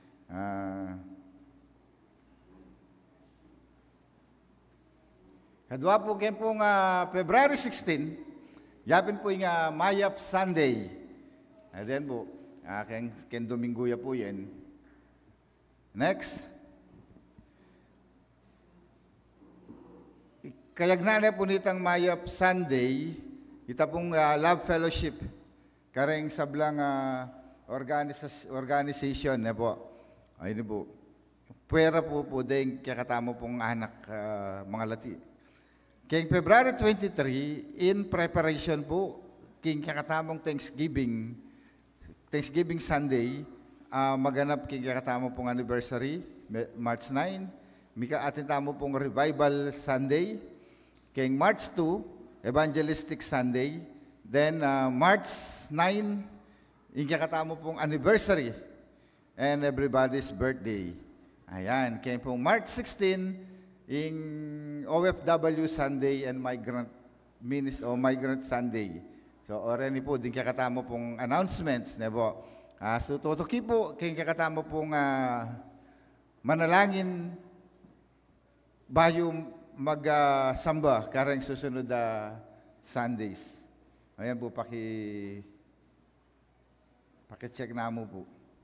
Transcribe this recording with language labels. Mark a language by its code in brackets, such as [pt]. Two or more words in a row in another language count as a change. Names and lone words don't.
[pam] Kadwa po kayo pong February 16, yapin po yung Mayap Sunday. Ayan po, ken Dominguya po yan. Next. Kayagnan po nitang Mayap Sunday, ita pong Love Fellowship, kareng sablang organization na po. Ayun po. Pwera po din kakatamo pong anak mga lati. King February 23, [en] in preparation [pam] po, king kakatamong Thanksgiving Sunday, maganap king kakatamo pong anniversary, March 9, mika atin tamo pong Revival Sunday, king March 2, Evangelistic Sunday, then March 9, yung kakatamo pong anniversary, [en] and everybody's birthday. [pam] Ayan, king pong March 16, in [en] OFW Sunday and Migrant Sunday. [pam] So, already po, din kakatamo pong announcements, na po. So, tutuki po, kaya kakatamo pong manalangin bayo mag-samba karang susunod Sundays. Ayan po, paki-check na mo po.